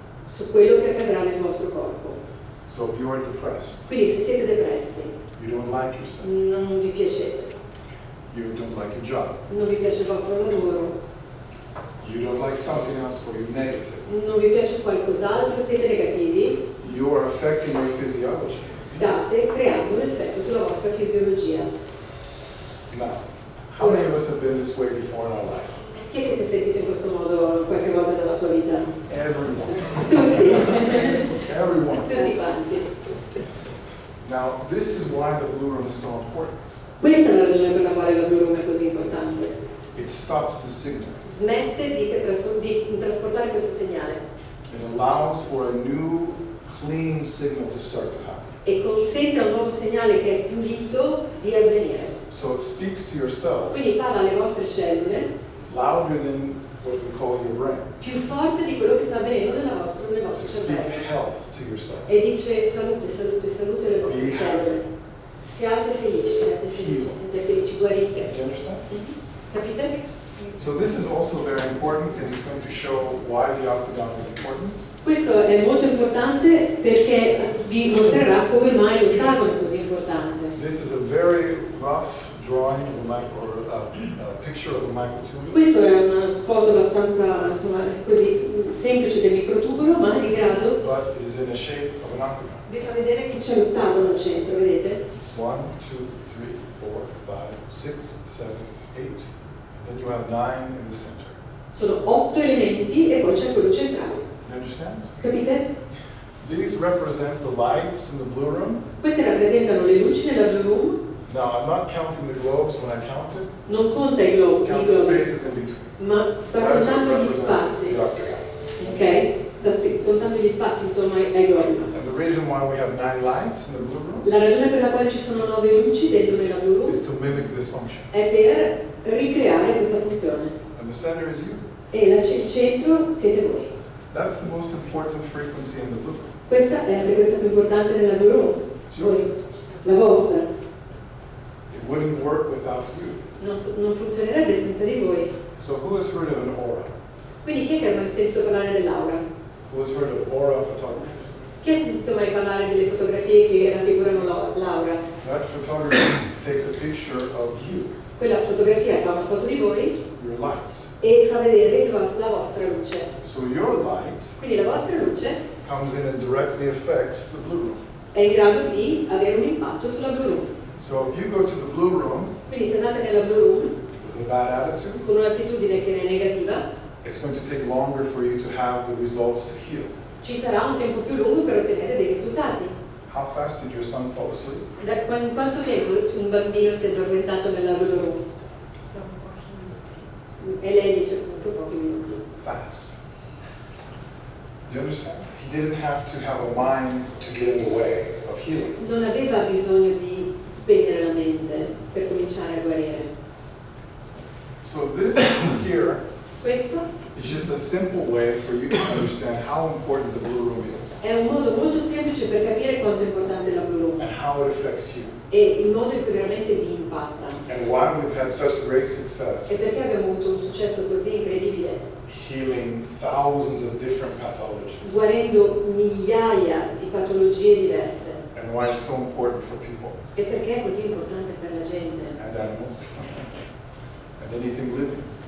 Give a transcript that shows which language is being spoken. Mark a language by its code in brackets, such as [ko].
[it] su quello che accadrà nel vostro corpo. [en] So if you are depressed, [it] Quindi se siete depressi, [en] you don't like yourself, [it] non vi piacete, [en] you don't like your job, [it] non vi piace il vostro lavoro, [en] you don't like something else or you're negative, [it] non vi piace qualcos'altro, siete negativi, [en] you are affecting your physiology. [it] state creando un effetto sulla vostra fisiologia. [en] Now, how many of us have been this way before in our life? [it] Chi è che si è sentito in questo modo qualche volta nella sua vita? [en] Everyone. [it] Tutti. [en] Everyone. [it] Tutti quanti. [en] Now, this is why the Blu Room is so important. [it] Questa è la ragione per la quale la Blu Room è così importante. [en] It stops the signal. [it] Smette di trasportare questo segnale. [en] It allows for a new, clean signal to start to happen. [it] E consente a un nuovo segnale che è pulito di avvenire. [en] So it speaks to your cells [it] Quindi parla alle vostre cellule [en] louder than what we call your brain. [it] più forte di quello che sta avvenendo nel vostro [en] To speak [it] cervello. [en] health to your [it] E [en] cells. [it] dice salute, salute, salute alle vostre [en] Be [it] cellule. Siate felici, guarite. [en] Do you understand? [it] Capite? [en] So this is also very important, and he's going to show why the octagon is important. [it] Questo è molto importante perché vi mostrerà come mai l'ottavo è così importante. [en] This is a very rough drawing of a picture of a microtubule. [it] Questa è una foto abbastanza insomma, così semplice del microtubulo, ma di grado [en] But it is in the shape of an octagon. [it] vi fa vedere che c'è l'ottavo al centro, vedete? [en] 1, 2, 3, 4, 5, 6, 7, 8. And then you have 9 in the center. [it] Sono 8 elementi e poi c'è quello centrale. [en] You understand? [it] Capite? [en] These represent the lights in the Blu Room. [it] Queste rappresentano le luci nella Blu Room. [en] Now, I'm not counting the globes when I count it. [it] Non conta i globi, [en] Count the spaces in between. [it] ma sta [en] That is what [it] contando gli [en] represents [it] spazi. [en] the octagon. [it] Ok? Sta contando gli spazi intorno ai globi. [en] And the reason why we have 9 lights in the Blu Room [it] La ragione per la quale ci sono 9 luci dentro nella Blu Room [en] is to mimic this function. [it] è per ricreare questa funzione. [en] And the center is you. [it] E il centro siete voi. [en] That's the most important frequency in the Blu Room. [it] Questa è la frequenza più importante nella Blu Room. [en] It's your [it] Voi, [en] frequency. [it] la vostra. [en] It wouldn't work without you. [it] Non funzionerebbe senza di voi. [en] So who has heard of an aura? [it] Quindi chi è che ha mai sentito parlare dell'aura? [en] Who has heard of aura photography? [it] Chi ha sentito mai parlare delle fotografie che raffigurano l'aura? [en] That photography takes a picture of you, [it] Quella fotografia fa una foto di voi [en] your light. [it] e fa vedere la vostra luce. [en] So your light [it] Quindi la vostra luce [en] comes in and directly affects the Blu Room. [it] è in grado di avere un impatto sulla Blu Room. [en] So if you go to the Blu Room [it] Quindi se andate nella Blu Room [en] with a bad attitude, [it] con un'attitudine che è negativa, [en] it's going to take longer for you to have the results to heal. [it] ci sarà un tempo più lungo per ottenere dei risultati. [en] How fast did your son fall asleep? [it] Da quanto tempo un bambino si è addormentato nella Blu Room? E lei dice appunto pochi minuti. [en] Fast. You understand? He didn't have to have a mind to get in the way of healing. [it] Non aveva bisogno di spegnere la mente per cominciare a guarire. [en] So this here [it] Questo [en] is just a simple way for you to understand how important the Blu Room is [it] è un modo molto semplice per capire quanto è importante la Blu Room [en] and how it affects you [it] e il modo in cui veramente vi impatta. [en] and why we've had such great [it] E [en] success [it] perché abbiamo avuto un successo così incredibile, [en] healing thousands of different pathologies [it] guarendo migliaia di patologie diverse. [en] and why it's so important for people [it] E perché è così importante per la gente [en] and animals and anything living.